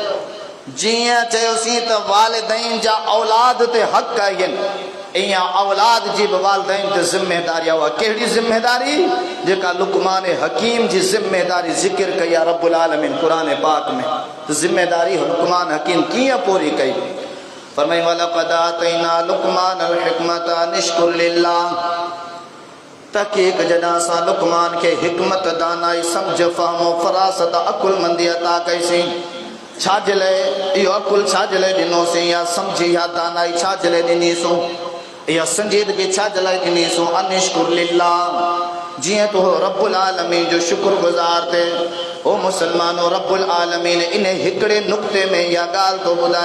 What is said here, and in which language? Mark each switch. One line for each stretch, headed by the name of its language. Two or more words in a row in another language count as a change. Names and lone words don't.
Sindhi: जीअं चयोसीं त वालिदैन जा औलाद ते हक़ आहिनि ईअं औलाद जी बि वालिदैन ते ज़िम्मेदारी आहे कहिड़ी ज़िम्मेदारी जेका लुकमान हकीम जी ज़िम्मेदारी ज़िक्र कई आहे
Arabic: رب العالمين
Sindhi: क़ुरान पाक में त ज़िम्मेदारी लुकमान हकीम कीअं पूरी कई फरमाई
Arabic: ولقد آتينا لقمان الحكمة أن اشكر لله
Sindhi: तहक़ीक़ जॾहिं असां लुकमान खे हिकमत दानाई सम्झ फ़हमो फ़रासत अकुलमंदी अता कईसीं छाजे लाइ इहो अकुल छाजे लाइ ॾिनोसीं या सम्झी या दानाई छाजे लाइ ॾिनीसूं इहा संजीदगी छाजे लाइ ॾिनीसूं
Arabic: أن اشكر لله
Sindhi: जियां तो
Arabic: رب العالمين
Sindhi: जो शुक्रगुज़ार थे ओ मुसलमानो
Arabic: رب العالمين
Sindhi: इन हिकड़े नुक्ते में या गाल तो